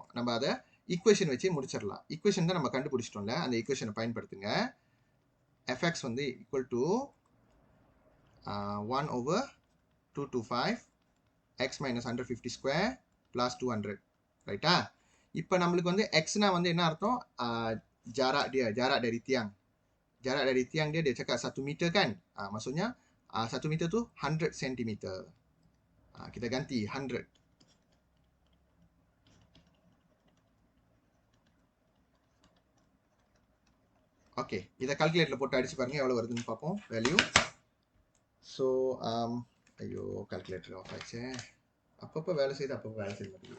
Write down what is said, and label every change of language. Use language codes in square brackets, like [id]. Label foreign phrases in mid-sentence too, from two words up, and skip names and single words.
[ta] நம்ம அதை ஈக்குவேஷன் வச்சு முடிச்சிடலாம். ஈக்குவேஷன் தான் நம்ம கண்டுபிடிச்சிட்டோம்ல, அந்த ஈக்குவேஷனை பயன்படுத்துங்க. [en] எஃப்எக்ஸ் வந்து equal to 1/225 x minus 150 square plus 200. [ta] ரைட்டா? இப்போ நம்மளுக்கு வந்து எக்ஸ்னா வந்து என்ன அர்த்தம்? [ms] jarak dari tiang. Jarak dari tiang dia cakap 1 meter kan? Maksudnya 1 meter tu 100 cm. Kita ganti 100. [ta] ஓகே இதை கால்குலேட்டரில் போட்டு அடிச்சு பாருங்க எவ்வளோ வருதுன்னு பார்ப்போம் வேல்யூ. ஸோ ஐயோ [en] calculator off [ta] ஆச்சு. அப்பப்போ வேலை செய்து அப்பப்போ வேலை செய்ய மாட்டேங்குது.